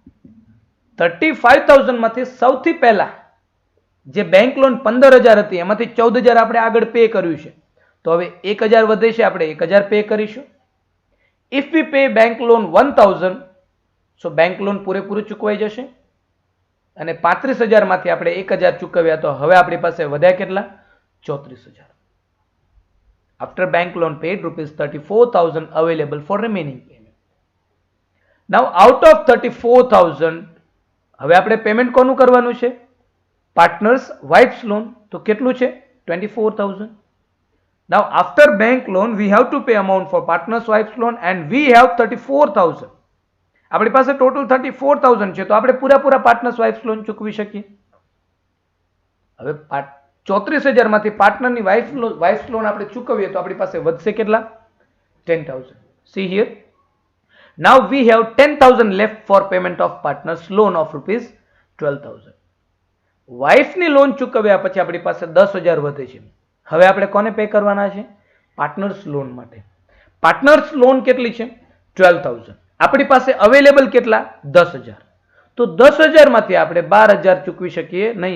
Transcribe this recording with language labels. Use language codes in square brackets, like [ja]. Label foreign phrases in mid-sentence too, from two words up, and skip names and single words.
[gu] 35,000 માંથી સૌથી પહેલા જે [en] bank loan [gu] 15,000 હતી એમાંથી 14,000 આપણે આગળ પે કર્યું છે. તો હવે 1,000 વધે છે, આપણે 1,000 પે કરીશું. [en] If we pay bank loan 1,000, so bank loan [gu] પૂરેપૂરું ચૂકવાઈ જશે. અને 35,000 માંથી આપણે 1,000 ચૂકવ્યા તો હવે આપણી પાસે વધ્યા કેટલા? 34,000. [en] After bank loan paid, rupees 34,000 available for remaining payment. Now out of 34,000, [gu] હવે આપણે પેમેન્ટ કોનું કરવાનું છે? [en] partners wives loan. [gu] તો કેટલું છે? 24,000. [en] Now after bank loan we have to pay amount for partners wives loan and we have 34,000. [gu] આપણી પાસે ટોટલ 34,000 છે તો આપણે પૂરા [en] partners wives loan [gu] ચૂકવી શકીએ. હવે 34,000 માંથી પાર્ટનરની [en] wives loan [gu] આપણે ચૂકવીએ તો આપણી પાસે વધશે કેટલા? 10,000. [en] See here. Now we have 10,000 left for payment of partners loan of rupees 12,000. [gu] વાઇફની લોન ચૂકવ્યા પછી આપણી પાસે 10,000 વધે છે. હવે આપણે કોને પે કરવાના છે? [en] partners loan [gu] માટે. [en] partners loan [gu] કેટલી છે? 12,000. આપણી પાસે અવેલેબલ કેટલા? 10,000. તો 10,000 માંથી આપણે 12,000 ચૂકવી શકીએ નહીં.